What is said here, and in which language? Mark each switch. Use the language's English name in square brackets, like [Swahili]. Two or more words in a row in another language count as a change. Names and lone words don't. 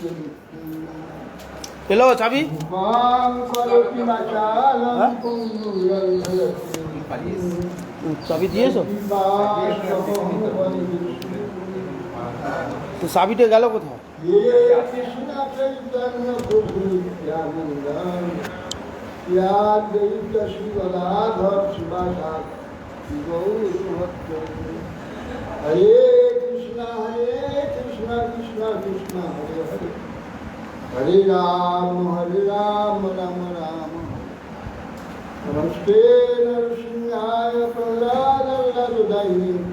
[Bangla] এলো চাবি। চাবি দিয়েছো তো, চাবিটা গেল কোথায়? [Sanskrit] হরে কৃষ্ণ কৃষ্ণ কৃষ্ণ হরে হরে हरे राम राम राम नमस्ते नरसिंहाय प्रहलादाय